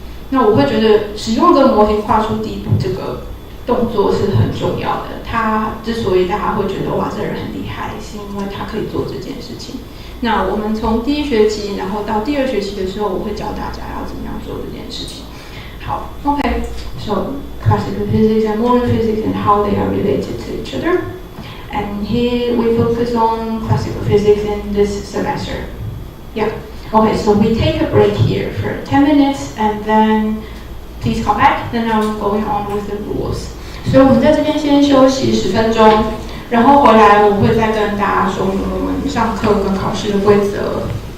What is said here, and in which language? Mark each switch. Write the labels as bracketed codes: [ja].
[zh] 那我会觉得使用这个模型跨出第一步这个动作是很重要的。他之所以大家会觉得这人很厉害，是因为他可以做这件事情。那我们从第一学期，然后到第二学期的时候，我会教大家要怎么样做这件事情。 [en] 好 ，OK， so classical physics and modern physics and how they are related to each other. And here we focus on classical physics in this semester. Yeah. Okay, so we take a break here for 10 minutes, and then please come back. Then I'm going on with the rules. [zh] 所以我们在这边先休息10分钟，然后回来我会再跟大家说我们上课跟考试的规则。